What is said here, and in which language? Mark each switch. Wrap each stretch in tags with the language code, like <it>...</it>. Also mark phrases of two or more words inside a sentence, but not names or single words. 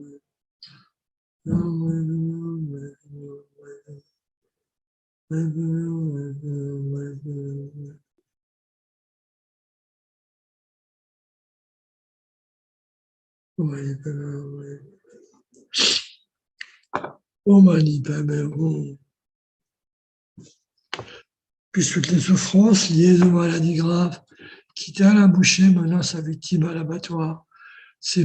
<sa>ॐ मणि पद्मे हूँ, ॐ मणि पद्मे हूँ. ॐ मणि पद्मे हूँ.</sa> <fr>Puissent toutes les souffrances liées aux maladies graves qui, telle un boucher menant sa victime à l'abattoir,</fr>